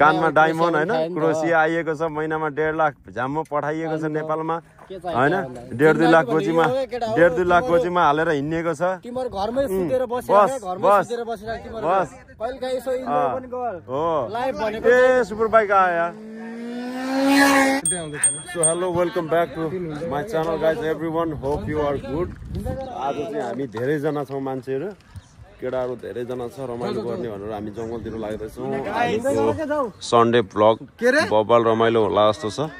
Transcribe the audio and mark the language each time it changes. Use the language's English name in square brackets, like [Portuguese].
[Nepali] कानमा डायमन्ड हैन, क्रोसिया आइएको छ, महिनामा 1.5 लाख झ्याम्म पठाइएको छ नेपालमा हैन। 1.5-2 लाख कोचीमा 1.5-2 लाख कोचीमा हालेर हिँडेको छ। तिम्रो घरमै सुतेर बसिरहेको, घरमै सुतेर बसिरहेको तिम्रो बस कहिले काहीँ यसो इन्जोय पनि गर हो। लाइभ भनेको ए सुपर बाइक आयो यार। [English] So hello, welcome back to my channel guys, everyone, hope you are good. [Nepali] आज चाहिँ हामी धेरै जना छौं मान्छेहरु, केटाहरु धेरै जना छ, रमाइलो गर्ने भनेर हामी जंगलतिर लाग्दै छौं। सन्डे ब्लग बबाल रमाइलो होला जस्तो छ।